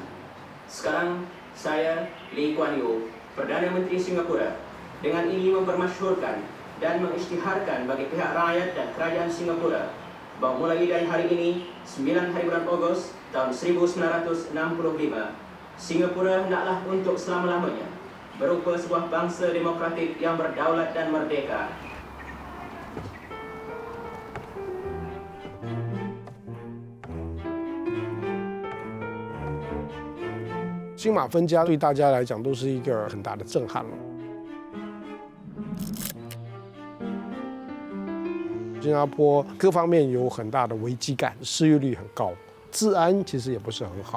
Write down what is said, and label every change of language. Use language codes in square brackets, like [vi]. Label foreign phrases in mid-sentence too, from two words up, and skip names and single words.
[ms] Sekarang saya Lee Kuan Yew, Perdana Menteri Singapura, dengan ingin mempermasyhurkan dan mengisytiharkan bagi pihak rakyat dan kerajaan Singapura bahawa mulai dari hari ini 9 hari bulan Ogos tahun 1965, Singapura hendaklah untuk selama-lamanya berupa sebuah bangsa demokratik yang berdaulat dan merdeka. [zh] 新马分家对大家来讲都是一个很大的震撼了。新加坡各方面有很大的危机感，失业率很高，治安其实也不是很好。